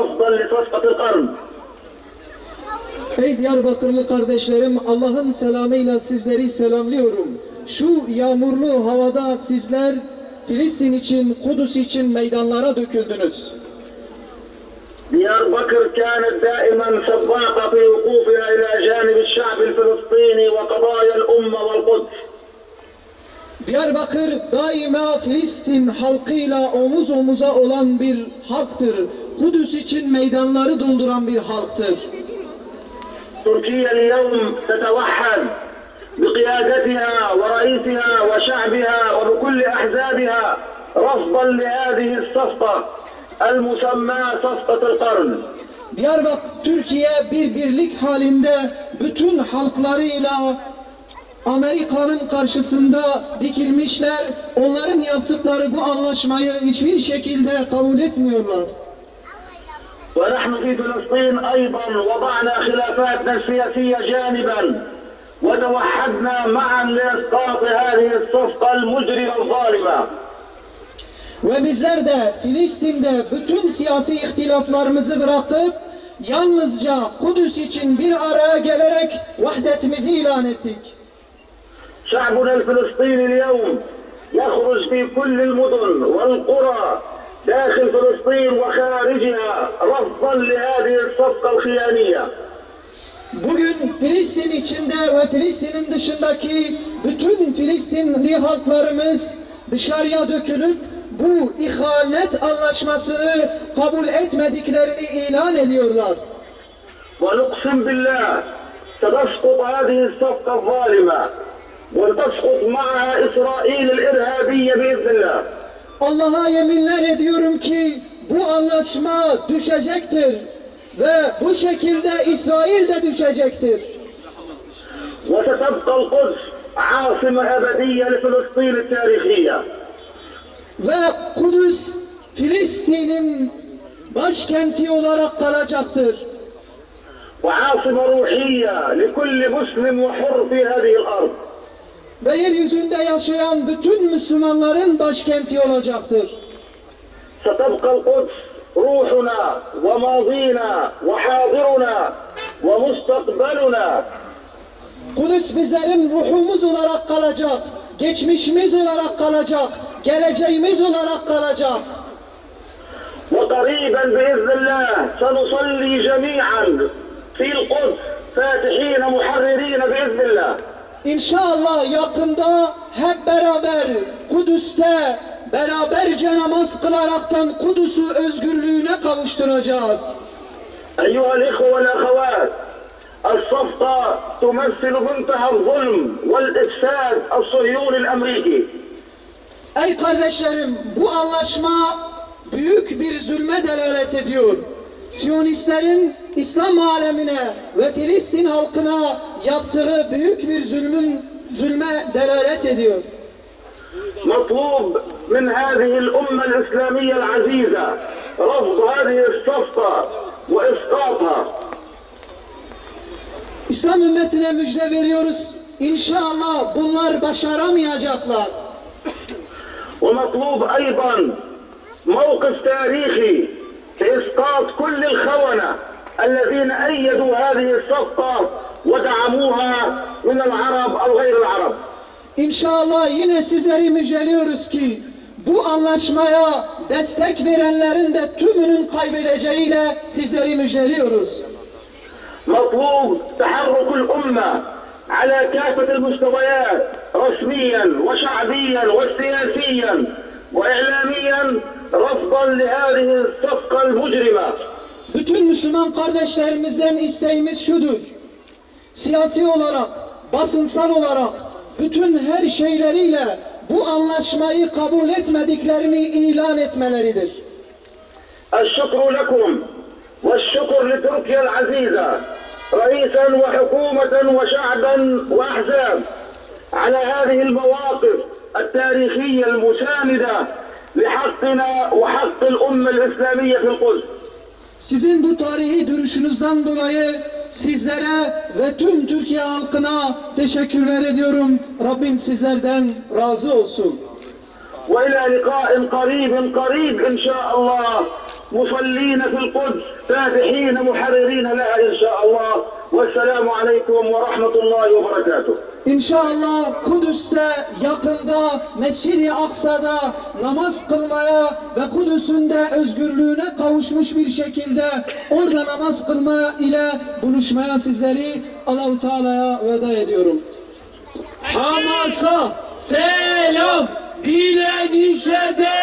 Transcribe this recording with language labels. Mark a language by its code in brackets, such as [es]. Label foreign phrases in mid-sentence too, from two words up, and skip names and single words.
[ar] لصفقة القرن. [tr] Ey Diyarbakırlı kardeşlerim, Allah'ın selamıyla sizleri selamlıyorum. Şu yağmurlu havada sizler Filistin için, Kudüs için meydanlara döküldünüz. [ar] دياربكر كانت دائما سباقة في وقوفها إلى جانب الشعب الفلسطيني وقضايا الأمة والقدس. [tr] Diyarbakır daima Filistin halkıyla omuz omuza olan bir halktır. Kudüs için meydanları dolduran bir halktır. [ar] تركيا اليوم تتوحد بقيادتها ورئيسها وشعبها وبكل أحزابها رفضا لهذه الصفقة المسماة صفقة القرن. [tr] Diyarbakır, Türkiye bir birlik halinde bütün halklarıyla Amerika'nın karşısında dikilmişler. Onların yaptıkları bu anlaşmayı hiçbir şekilde kabul etmiyorlar. [ar] ونحن في فلسطين أيضا وضعنا خلافاتنا السياسية جانبا وتوحدنا معا لإسقاط هذه الصفقة المجرمة الظالمة. [tr] Ve bizler de Filistin'de bütün siyasi ihtilaflarımızı bırakıp yalnızca Kudüs için bir araya gelerek vahdetimizi ilan ettik. [ar] شعبنا الفلسطيني اليوم يخرج في كل المدن والقرى داخل فلسطين وخارجها رفضا لهذه الصفقة الخيانية. [tr] Bugün Filistin içinde ve Filistin'in dışındaki bütün Filistinli halklarımız dışarıya dökülüp bu ihanet anlaşmasını kabul etmediklerini ilan ediyorlar. [ar] ونقسم بالله ستسقط هذه الصفقة الظالمة وتسقط معها إسرائيل الإرهابية بإذن الله. [tr] Allah'a yeminler ediyorum ki bu anlaşma düşecektir ve bu şekilde İsrail de düşecektir. [ar] وستبقى القدس عاصمة أبدية لفلسطين التاريخية. [tr] Ve Kudüs Filistin'in başkenti olarak kalacaktır. [ar] وعاصمة روحية لكل مسلم وحر في هذه الأرض. [tr] Ve yeryüzünde yaşayan bütün Müslümanların başkenti olacaktır. [ar] ستبقى القدس روحنا وماضينا وحاضرنا ومستقبلنا. [tr] Kudüs bizlerin ruhumuz olarak kalacak, geçmişimiz olarak kalacak, geleceğimiz olarak kalacak. [ar] وقريبا بإذن الله سنصلي جميعا في القدس فاتحين محررين بإذن الله. [tr] İnşallah yakında hep beraber Kudüs'te beraberce namaz kılaraktan Kudüs'ü özgürlüğüne kavuşturacağız. [ar] أيها الإخوة والأخوات الصفقة تمثل منتهى الظلم والإفساد الصهيوني الأمريكي. [tr] Ey kardeşlerim, bu anlaşma büyük bir zulme delalet ediyor. Siyonistlerin İslam alemine ve Filistin halkına yaptığı büyük bir zulme delalet ediyor. [ar] مطلوب من هذه الأمة الإسلامية العزيزة رفض هذه الصفقة وإسقاطها. [tr] İslam ümmetine müjde veriyoruz. İnşallah bunlar başaramayacaklar. [ar] ومطلوب أيضا موقف تاريخي لإسقاط كل الخونة الذين أيدوا هذه الصفقة ودعموها من العرب أو غير العرب. [tr] İnşallah yine sizleri müjdeliyoruz ki bu anlaşmaya destek verenlerin de tümünün kaybedeceğiyle sizleri müjdeliyoruz. [ar] مطلوب تحرك الأمة على كافة المستويات رسميا وشعبيا وسياسيا وإعلاميا رفضا لهذه الصفقة المجرمة. [tr] Bütün Müslüman kardeşlerimizden isteğimiz şudur. Siyasi olarak, basınsal olarak, bütün her şeyleriyle bu anlaşmayı kabul etmediklerini ilan etmeleridir. [ar] الشكر لكم والشكر لتركيا العزيزة رئيسا وحكومة وشعبا وأحزاب على هذه المواقف التاريخية المساندة لحقنا وحق الأمة الإسلامية في القدس. [tr] Sizin bu tarihi duruşunuzdan dolayı sizlere ve tüm Türkiye halkına teşekkürler ediyorum. Rabbim sizlerden razı olsun. [ar] وإلى لقاء قريب إن شاء الله مصلين في القدس فاتحين محررين لها إن شاء الله. والسلام عليكم ورحمة الله وبركاته. [tr] İnşallah Kudüs'te yakında Mescid-i Aksa'da namaz kılmaya ve Kudüs'ün de özgürlüğüne kavuşmuş bir şekilde orada namaz kılma ile buluşmaya sizleri Allah-u Teala'ya veda ediyorum. Hamas'a selam, direnişe